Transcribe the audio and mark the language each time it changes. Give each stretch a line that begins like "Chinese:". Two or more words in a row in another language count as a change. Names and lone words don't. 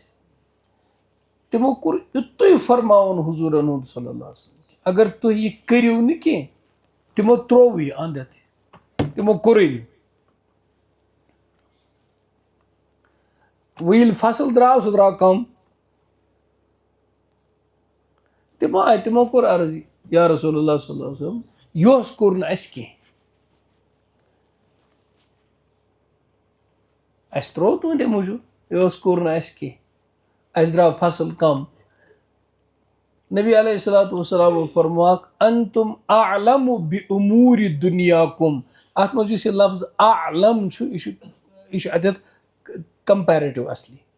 Kashmiri: تِمو کوٚر یُتُے فرماوُن حضوٗرن ہُنٛد
Arabic: صلی اللہ علیہ وسلم
Kashmiri: اگر تُہۍ یہِ کٔرِو نہٕ کینٛہہ تِمو تروو یہِ انٛد ہٮ۪تھ تِمو کوٚرُے نہٕ. وۄنۍ ییٚلہِ فصل درٛاو سُہ درٛاو کم. تِمو آیہِ تِمو کوٚر عرض
Arabic: یا رسول اللہ صلی اللہ علیہ وسلم
Kashmiri: یِہُس کوٚر نہٕ اَسہِ کینٛہہ. اَسہِ ترٛوو تُہنٛدے موٗجوٗب یہِ اوس کوٚر نہٕ اَسہِ کینٛہہ اَسہِ درٛاو فصل کم نبی علیہ الصلوۃ والسلامو فرمووکھ
Arabic: انتم اعلم بامور دنیاکم
Kashmiri: اَتھ منٛز یُس یہِ لفظ اعلم چھُ یہِ چھُ اَتٮ۪تھ کمپیرِٹِو اصلی